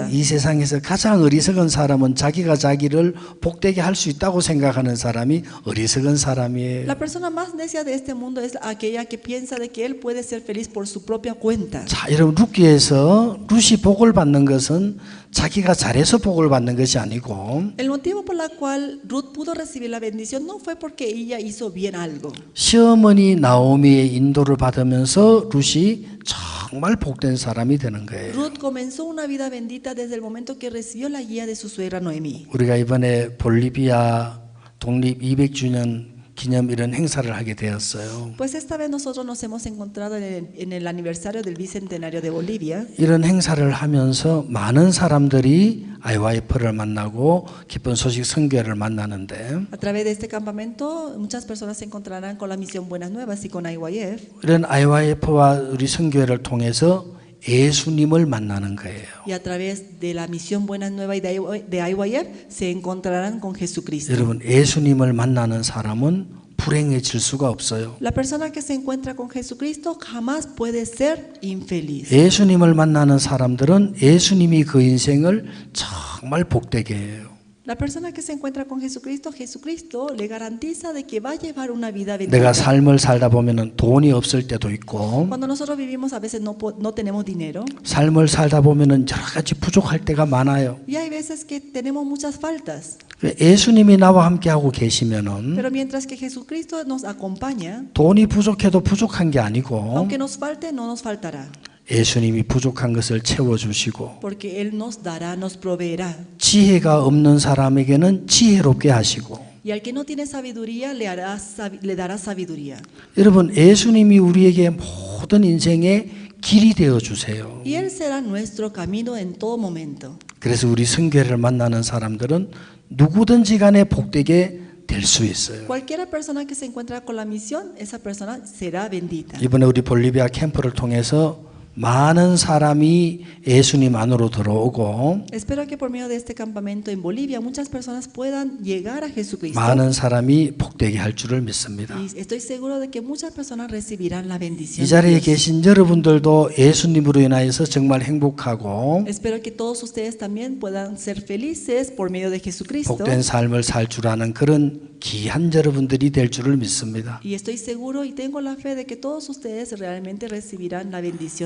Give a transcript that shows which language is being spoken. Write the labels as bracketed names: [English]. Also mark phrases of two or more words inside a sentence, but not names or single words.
[Korean] 이 세상에서 가장 어리석은 사람은 자기가 자기를 복되게 할 수 있다고 생각하는 사람이 어리석은 사람이에요. [Spanish] La persona más necia de este mundo es aquella que piensa de que él puede ser feliz por su propia cuenta. [Korean] 자, 여러분 룻기에서 룻이 복을 받는 것은 자기가 잘해서 복을 받는 것이 아니고 [Spanish] El motivo por la cual Ruth pudo recibir la bendición no fue porque ella hizo bien algo. [Korean] 시어머니 나오미의 인도를 받으면서 룻이 정말 복된 사람이 되는 거예요. [Spanish] Ruth comenzó una vida bendita desde el momento que recibió la guía de su suegra Noemí. [Korean] 우리가 이번에 볼리비아 독립 200주년 기념 이런 행사를 하게 되었어요. [Spanish] Pues esta vez nosotros nos hemos encontrado en el aniversario del bicentenario de Bolivia. [Korean] 이런 행사를 하면서 많은 사람들이 IYF를 만나고 기쁜 소식 선교회를 만나는데 [Spanish] A través de este campamento, muchas personas se encontrarán con la misión Buenas Nuevas y con IYF. [Korean] 이런 IYF와 우리 선교회를 통해서 예수님을 만나는 거예요. [Spanish] Y a través de la misión Buenas Nuevas y de IYF se encontrarán con Jesucristo. [Korean] 여러분, 예수님을 만나는 사람은 불행해질 수가 없어요. [Spanish] La persona que se encuentra con Jesucristo jamás puede ser infeliz. [Korean] 예수님을 만나는 사람들은 예수님이 그 인생을 정말 복되게 해요. [Spanish] La persona que se encuentra con Jesucristo, Jesucristo le garantiza de que va a llevar una vida [Korean] 내가 [Spanish] bendita. [Korean] 삶을 살다 보면은 돈이 없을 때도 있고 [Spanish] Cuando nosotros vivimos a veces no tenemos dinero [Korean] 삶을 살다 보면은 여러 가지 부족할 때가 많아요. [Spanish] y hay veces que tenemos muchas faltas. [Korean] 예수님이 나와 함께 하고 계시면은 [Spanish] Pero mientras que Jesucristo nos acompaña, [Korean] 돈이 부족해도 부족한 게 아니고 [Spanish] aunque nos falte, no nos faltará. [Korean] 예수님이 부족한 것을 채워주시고 [Spanish] Porque Él nos dará, nos proveerá. [Korean] 지혜가 없는 사람에게는 지혜롭게 하시고 [Spanish] Y al que no tiene sabiduría, le dará sabiduría. [Korean] 여러분 예수님이 우리에게 모든 인생의 길이 되어 주세요. [Spanish] Y Él será nuestro camino en todo momento. [Korean] 그래서 우리 선교회를 만나는 사람들은 누구든지 간에 복되게 될 수 있어요. [Spanish] Cualquier persona que se encuentra con la misión, esa persona será bendita. [Korean] 이번에 우리 볼리비아 캠프를 통해서 많은 사람이 예수님 안으로 들어오고 [Spanish] Espero que por medio de este campamento en Bolivia muchas personas puedan llegar a Jesucristo. [Korean] 많은 사람이 복되게 할 줄을 믿습니다. [Spanish] Y estoy seguro de que muchas personas recibirán la bendición. [Korean] 이 [Spanish] de [Korean] 자리에 [Spanish] Dios. [Korean] 계신 여러분들도 예수님으로 인하여서 정말 행복하고 [Spanish] Espero que todos ustedes también puedan ser felices por medio de Jesucristo. [Korean] 복된 삶을 살 줄 아는 그런 귀한 여러분들이 될 줄을 믿습니다. [Spanish] Y estoy seguro y tengo la fe de que todos ustedes realmente recibirán la bendición de Dios.